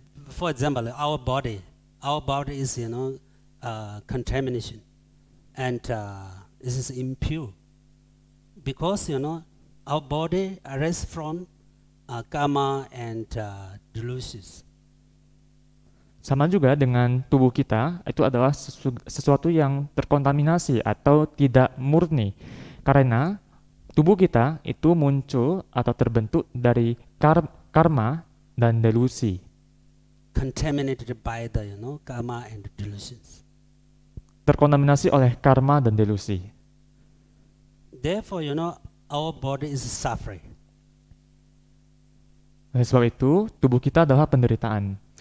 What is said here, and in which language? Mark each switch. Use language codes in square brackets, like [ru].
[en] For example, our body is contamination, and this is impure because our body arises from karma and delusions. [id] Sama juga dengan tubuh kita, itu adalah sesuatu yang terkontaminasi atau tidak murni. Karena tubuh kita itu muncul atau terbentuk dari karma dan delusi. [en] Contaminated by the karma and delusions. [id] Terkontaminasi oleh karma dan delusi. [en] Therefore, our body is suffering. [id] Oleh sebab itu, tubuh kita adalah penderitaan.